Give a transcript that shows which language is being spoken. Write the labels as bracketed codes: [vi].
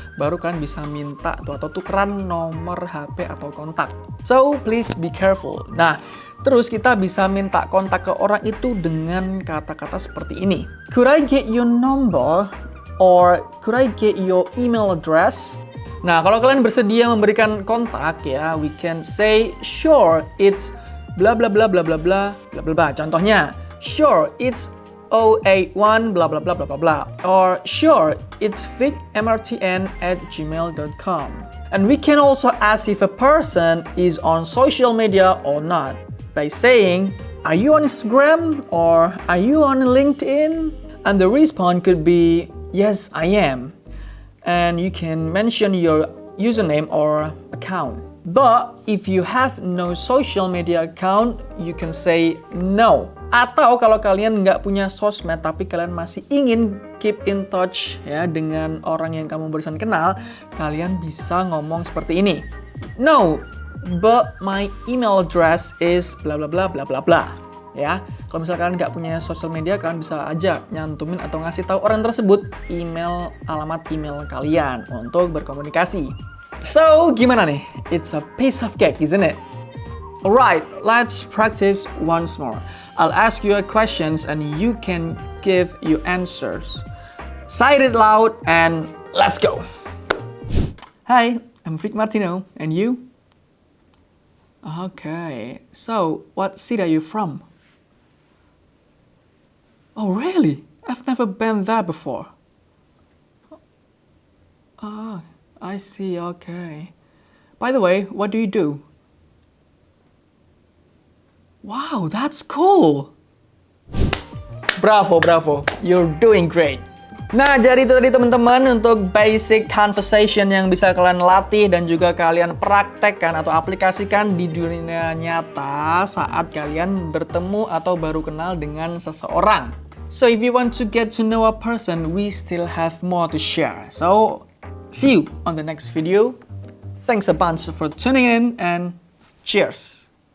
[id] Baru kalian bisa minta atau tukeran nomor HP atau kontak. [en] So please be careful. [id] Nah, terus kita bisa minta kontak ke orang itu dengan kata-kata seperti ini. [en] Could I get your number? Or could I get your email address? [id] Nah, kalau kalian bersedia memberikan kontak ya, [en] we can say sure it's bla bla bla bla bla bla bla bla bla. Contohnya, sure it's 081 bla bla bla bla bla bla, or sure it's vicmrtn@gmail.com. And we can also ask if a person is on social media or not by saying, are you on Instagram or are you on LinkedIn? And the response could be, yes, I am. And you can mention your username or account. But if you have no social media account, you can say no. [id] Atau kalau kalian nggak punya sosmed tapi kalian masih ingin [en] keep in touch [id] ya dengan orang yang kamu barusan kenal, kalian bisa ngomong seperti ini. [en] No, but my email address is bla bla bla bla bla bla. [id] Ya, kalau misalkan nggak punya sosial media, kalian bisa aja nyantumin atau ngasih tahu orang tersebut alamat email kalian untuk berkomunikasi. So, gimana nih? [en] It's a piece of cake, isn't it? Alright, let's practice once more. I'll ask you questions and you can give your answers. Say it loud and let's go. Hi, I'm Vic Martino, and you? Okay, so what city are you from? Oh, really? I've never been there before. Ah, I see, okay. By the way, what do you do? Wow, that's cool! Bravo, bravo. You're doing great. [id] Nah, jadi itu tadi teman-teman untuk basic conversation yang bisa kalian latih dan juga kalian praktekkan atau aplikasikan di dunia nyata saat kalian bertemu atau baru kenal dengan seseorang. [en] So if you want to get to know a person, we still have more to share. So see you on the next video. Thanks a bunch for tuning in and cheers.